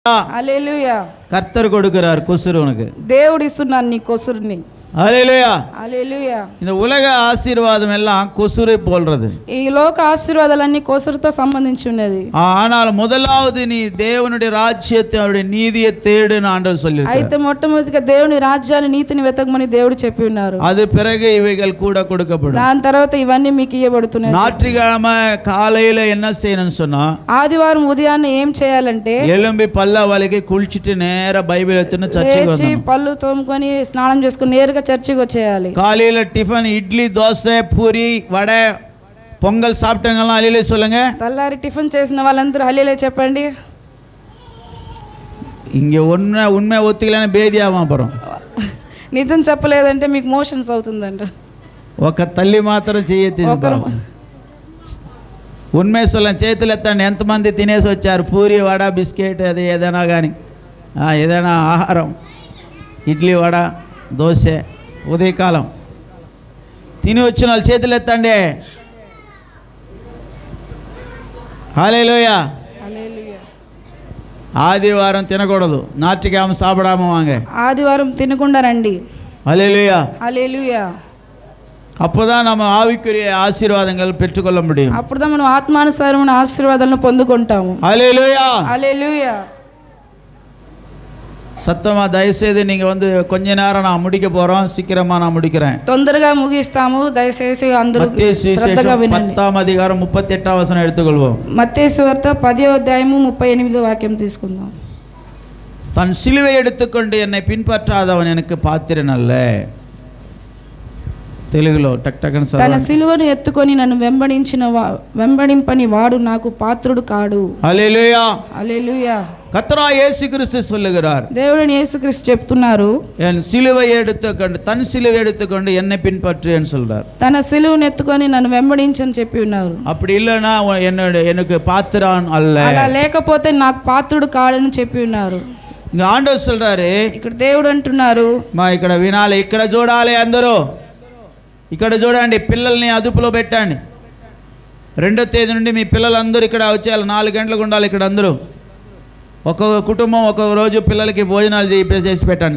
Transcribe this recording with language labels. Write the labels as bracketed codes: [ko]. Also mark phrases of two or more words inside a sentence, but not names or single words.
[te] హల్లెలూయా. [ta] கர்த்தர் கொடுக்கிறார் கொசுரு உனக்கு. [te] దేవుడు ఇస్తున్నాడు నీ కొసురుని. [ta] ஹல்லேலூயா. [te] హల్లెలూయా. [ta] இந்த உலக ஆசீர்வாதம் எல்லாம் கொசுரை போல்றது. [te] ఈ లోక ఆశీర్వాదాలన్నీ కొసురుతో సంబంధించి ఉన్నది. [ta] ஆனால் முதலாவது நீ தேவனுடைய ராஜ்யத்தை அவருடைய நீதியை தேடுன்னு ஆண்டவர் சொல்லியிருக்கார். [te] అయితే మొట్టమొదటిగా దేవుని రాజ్యాన్ని నీతిని వెతకమని దేవుడు చెప్పి ఉన్నారు. [ta] அது பிறகு இவைகள் கூட கொடுக்கப்படும். [te] దాని తర్వాత ఇవన్నీ మీకు ఇవ్వబడుతున్నాయి. [ta] ஞாயிற்றுக்கிழமை காலையில என்ன செய்யணும்னு சொன்னா, [te] ఆదివారం ఉదయాన్నే ఏం చేయాలంటే [ta] எலும்பி பல்ல வலிக்கு குளிச்சிட்டு நேரா பைபிள் எடுத்துன்னு சர்ச்சுக்கு [te] లేచి [ta] வரணும். [te] పళ్ళు తోముకొని స్నానం చేసుకొని నేరుగా చర్చికి వచ్చేయాలి. [ta] காலையில டிஃபன் இட்லி தோசை பூரி வடை பொங்கல் சாப்பிட்டவங்கலாம் அலையிலே சொல்லுங்க. [te] తెల్లారి టిఫిన్ చేసిన వాళ్ళందరూ హల్లెలూయా చెప్పండి. [ta] இங்க உண்மை ஒத்துக்கலன்னா பேதியாகும். அப்புறம் [te] నిజం చెప్పలేదంటే మీకు మోషన్స్ అవుతుందంట. ఒక తల్లి మాత్రం చేయొద్దు. [ta] உண்மை சொல்லம் [te] చేతులు ఎత్తండి. ఎంతమంది తినేసి వచ్చారు? పూరి వడ బిస్కెట్ అది ఏదైనా కానీ ఏదైనా ఆహారం, ఇడ్లీ వడ దోశ ఉదయకాలం తిని వచ్చిన వాళ్ళు చేతులు ఎత్తండి. హల్లెలూయా. ఆదివారం తినకూడదు. [ta] ஞாயிற்றுக்கிழமை சாப்பிடாம வாங்க. [te] ఆదివారం తినకుండా రండి. [ta] ஹல்லேலூயா. [te] హల్లెలూయా. [ta] அப்போதான் நம்ம ஆவிக்குரிய ஆசீர்வாதங்கள் பெற்றுக்கொள்ள முடியும். [te] అప్పుడుதான் మనం ఆత్మానుసారమైన ఆశీర్వాదాలను పొందుకుంటాము. [ta] ஹல்லேலூயா. [te] హల్లెలూయా. [ta] சத்தமா தயவுசெய்து நீங்க வந்து கொஞ்ச நேரம் நான் முடிக்க போறோம். சீக்கிரமா நான் முடிக்கிறேன். [te] తొందరగా ముగిస్తాము. దయచేసి అందరూ శ్రద్ధగా వినండి. [ta] 10வ அதிகாரம் 38வ வசனம் எடுத்துக்கொள்வோம். [te] మత్తయి సువార్త 10వ అధ్యాయము 38వ వాక్యం తీసుకుందాం. [ta] தன் சிலுவை எடுத்துக்கொண்டு என்னை பின்பற்றாதவன் எனக்கு பாத்திரன் அல்ல. [te] తెలుగులో టక్ టక్ అని తన సిలువను ఎత్తుకొని నన్ను వెంబడింపని వాడు నాకు పాత్రుడు కాడు. హల్లెలూయా. హల్లెలూయా. [ta] கர்த்தராகிய இயேசு கிறிஸ்து சொல்லுகிறார். [te] దేవుని యేసుక్రీస్తు చెప్తున్నారు, [ta] என் சிலுவை எடுத்துக்கொண்டு தன் சிலுவை எடுத்துக்கொண்டு என்னை பின்பற்றுன்னு சொல்றார். [te] తన సిలువను ఎత్తుకొని నన్ను వెంబడించని చెప్పి ఉన్నారు. [ta] அப்படி இல்லனா எனக்கு பாத்திரன் அல்ல. [te] అలా లేకపోతే నాకు పాత్రుడు కాడని చెప్పి ఉన్నారు. [ta] இங்க ஆண்டவர் சொல்றாரு, [te] ఇక్కడ దేవుడు అంటున్నారు, మా ఇక్కడ వినాలి, ఇక్కడ చూడాలి అందరూ. ఇక్కడ చూడండి, పిల్లల్ని అదుపులో పెట్టండి. 2వ తేదీ నుండి మీ పిల్లలందరూ ఇక్కడ వచ్చేయాలి. 4 గంటలకు ఉండాలి ఇక్కడ అందరూ. ఒక్కొక్క కుటుంబం ఒక్కొక్క రోజు పిల్లలకి భోజనాలు చేసి పెట్టండి.